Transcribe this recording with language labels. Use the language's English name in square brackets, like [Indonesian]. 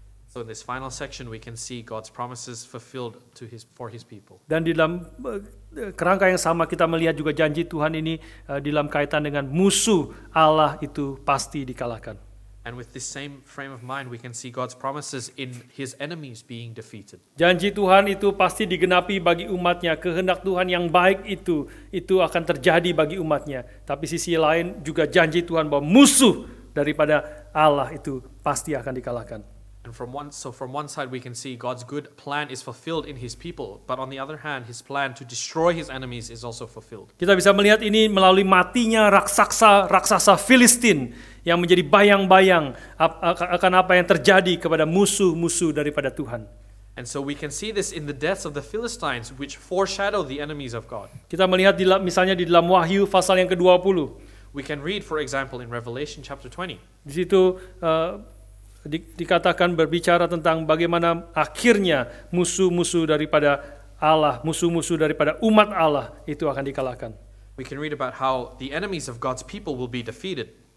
[English] So in this final section we can see God's promises fulfilled for his people. [Indonesian] Dan di dalam kerangka yang sama kita melihat juga janji Tuhan ini di dalam kaitan dengan musuh Allah itu pasti dikalahkan. [English] And with this same frame of mind, we can see God's promises in his enemies being defeated. [Indonesian] Janji Tuhan itu pasti digenapi bagi umatnya. Kehendak Tuhan yang baik itu akan terjadi bagi umatnya. Tapi sisi lain juga janji Tuhan bahwa musuh daripada Allah itu pasti akan dikalahkan. [English] And from one side we can see God's good plan is fulfilled in his people, but on the other hand, his plan to destroy his enemies is also fulfilled. [Indonesian] Kita bisa melihat ini melalui matinya raksasa Filistin yang menjadi bayang-bayang akan apa yang terjadi kepada musuh-musuh daripada Tuhan. [English] And so we can see this in the deaths of the Philistines, which foreshadow the enemies of God. [Indonesian] Kita melihat misalnya di dalam Wahyu pasal yang ke-20. [English] We can read, for example, in Revelation chapter 20. [Indonesian] Di situ dikatakan berbicara tentang bagaimana akhirnya musuh-musuh daripada Allah, musuh-musuh daripada umat Allah itu akan dikalahkan. [English] We can read about how the enemies of God's people will be defeated.